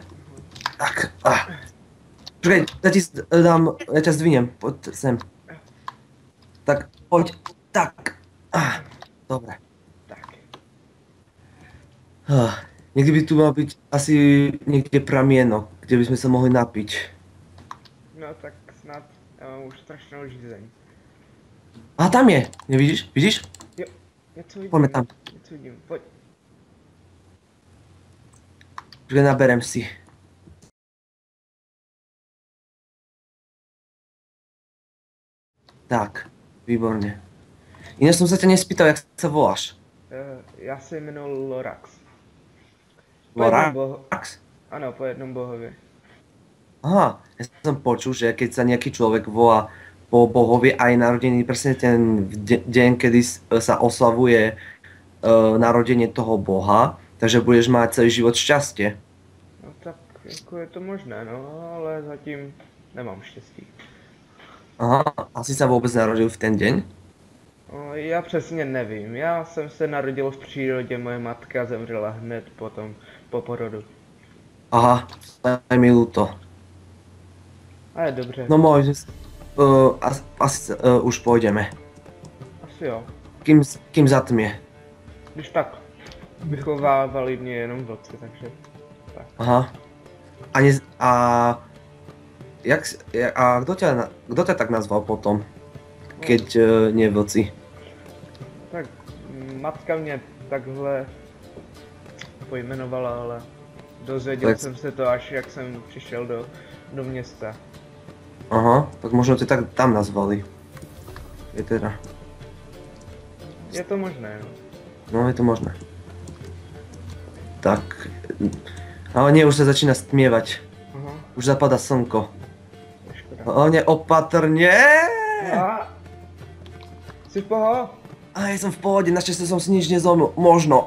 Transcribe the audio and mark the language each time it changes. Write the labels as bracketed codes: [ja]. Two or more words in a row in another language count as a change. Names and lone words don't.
[sk] Tak, Počkaj, ja ťa zdvinem, poď sem. Tak, poď, tak. Dobre. Tak. Niekde by tu mal byť asi niekde pramienok, kde by sme sa mohli napiť. [cs] No tak snad, já mám už strašnou žízeň. [sk] A tam je, nevidíš? Vidíš? [cs] Jo, něco vidím. [sk] Poďme tam. [cs] Něco vidím, pojď. [sk] Počkaj, naberem si. Tak, výborne. Ináč som sa ťa nespýtal, jak sa voláš. [cs] Já se jmenuji Lorax. Po jednom Lorax? Ano, po jednom bohově. [sk] Aha, ja som počul, že keď sa nejaký človek volá po bohovi aj narodený presne ten deň, kedy sa oslavuje narodenie toho boha, takže budeš mať celý život šťastie. [cs] No tak jako je to možné, no, ale zatím nemám štěstí. [sk] Aha, asi sa vôbec narodil v ten deň? [cs] No, já přesně nevím. Já jsem se narodil v přírodě, moje matka zemřela hned potom po porodu. [sk] Aha, aj mi ľúto. [cs] Ale dobře. [sk] No môj, asi už pôjdeme. [cs] Asi jo. [sk] Kým zatmie. [cs] Když tak vychovávali mě jenom vlci, takže tak. Aha. [sk] Kto ťa tak nazval potom? Keď nie vlci. [cs] Tak matka mě takhle pojmenovala, ale dozvěděl jsem se to až jak jsem přišel do města. [sk] Aha, tak možno tě tak tam nazvali. Je teda. Je to možné, no. No, je to možné. Tak. Ale nie, už sa začína stmievať. Aha. Už zapadá slnko. Škoda. Ale opatrne! Si v poho? Ja som v pohode, našťastie som si nič nezlomil. Možno.